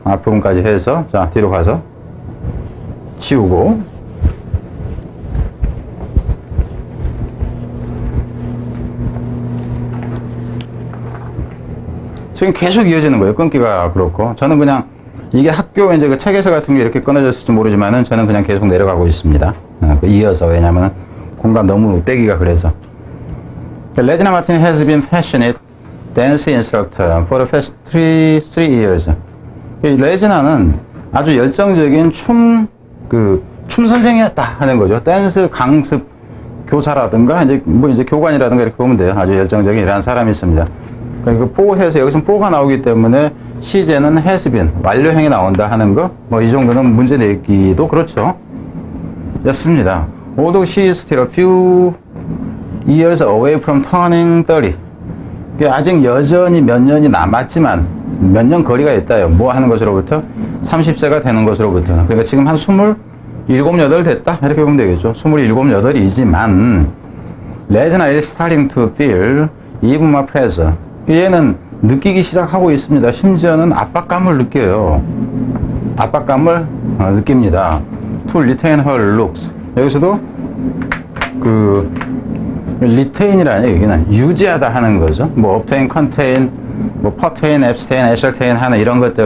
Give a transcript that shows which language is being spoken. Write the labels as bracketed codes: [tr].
[ko] 앞부분까지 해서. 자, 뒤로 가서 지우고, 지금 계속 이어지는 거예요. 끊기가 그렇고. 저는 그냥 이게 학교 이제 그 책에서 같은 게 이렇게 끊어졌을지 모르지만은 저는 그냥 계속 내려가고 있습니다. 이어서. 왜냐면 공간 너무 떼기가 그래서. [en] 레지나 마틴 has been passionate dance instructor for the past three years. [ko] 레지나는 아주 열정적인 춤 선생이었다 하는 거죠. 댄스 강습 교사라든가 이제 교관이라든가 이렇게 보면 돼요. 아주 열정적인 이러한 사람이 있습니다. 그러니까 포해서 여기서 포가 나오기 때문에 시제는 has been 완료형이 나온다 하는 거, 뭐 이 정도는 문제 내기도 그렇죠. 였습니다. [en] Although she is still a few years away from turning 30. [ko] 아직 여전히 몇 년이 남았지만 몇 년 거리가 있다요. 뭐 하는 것으로부터 30세가 되는 것으로부터. 그러니까 지금 한 27, 8 됐다 이렇게 보면 되겠죠. 27, 8이지만 [en] 레즈나 is starting to feel even more pressure. [ko] 얘는 느끼기 시작하고 있습니다. 심지어는 압박감을 느껴요. 압박감을 느낍니다. [en] To retain her looks. [ko] 여기서도 retain이라는 얘기는 유지하다 하는 거죠. 뭐 obtain, contain, 뭐 pertain, abstain, ascertain 하는 이런 것들.